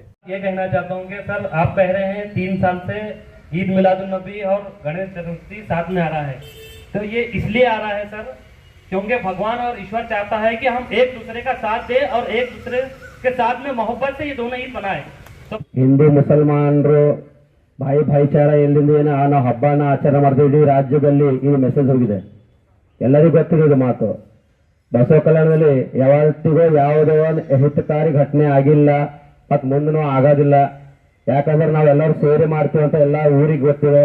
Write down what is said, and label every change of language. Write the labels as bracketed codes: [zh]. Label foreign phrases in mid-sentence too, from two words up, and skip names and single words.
[hi] ये कहना चाहता हूँ कि सर आप कह रहे हैं 3 साल से ईद मिलादुन नबी और गणेश चतुर्थी साथ में आ रहा है, तो ये इसलिए आ रहा है सर क्योंकि भगवान और ईश्वर चाहता है कि हम एक दूसरे का साथ दें और एक दूसरे के साथ में मोहब्बत से ये दोनों ईद मनाएं। तो [kn] ಹಿಂದೂ ಮುಸಲ್ಮಾನರು ಭಾईಚಾರ ಎಲ್ಲಿಂದ ಏನೋ ನಾವು ಹಬ್ಬನ ಆಚರಣೆ ಮಾಡ್ತೀವಿ ರಾಜ್ಯದಲ್ಲಿ ಈ ಮೆಸೇಜ್ ಹೋಗಿದೆ, ಎಲ್ಲರಿಗೂ ಗೊತ್ತಿದೆ ಇದು ಮಾತು। ಬಸವ ಕಲ್ಯಾಣದಲ್ಲಿ ಯಾವತ್ತಿಗೂ ಯಾವುದೋ ಹಿತಕಾರಿ ಘಟನೆ ಆಗಿಲ್ಲ ಮತ್ತು ಮುಂದೂ ಆಗೋದಿಲ್ಲ, ಯಾಕಂದ್ರೆ ನಾವೆಲ್ಲರೂ ಸೇರಿ ಮಾಡ್ತೀವಿ ಅಂತ ಎಲ್ಲ ಊರಿಗೆ ಗೊತ್ತಿದೆ।